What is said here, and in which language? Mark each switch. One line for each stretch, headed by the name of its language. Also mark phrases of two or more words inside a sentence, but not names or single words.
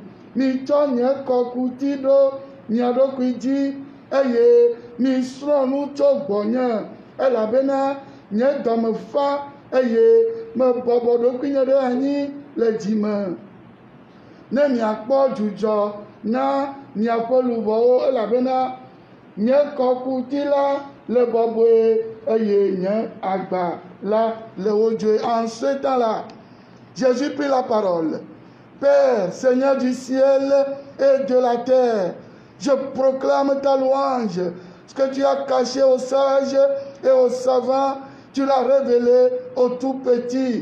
Ewe: Mitsɔ nye kɔkuti ɖo mia ɖokui dzi eye misrɔ̃ nu tso gbɔnye, elabena nye dɔ me fa eye mebɔbɔ ɖokuinye ɖe anyi le dzi me. Ne miakpɔ dzudzɔ na miaƒe luʋɔwo, elabena nye kɔkuti la le bɔbɔe eye nye agba la le wodzoe.
French: En ce temps-là, Jésus prit la parole. Père, Seigneur du ciel et de la terre, je proclame ta louange. Ce que tu as caché aux sages et aux savants, tu l'as révélé aux tout petits.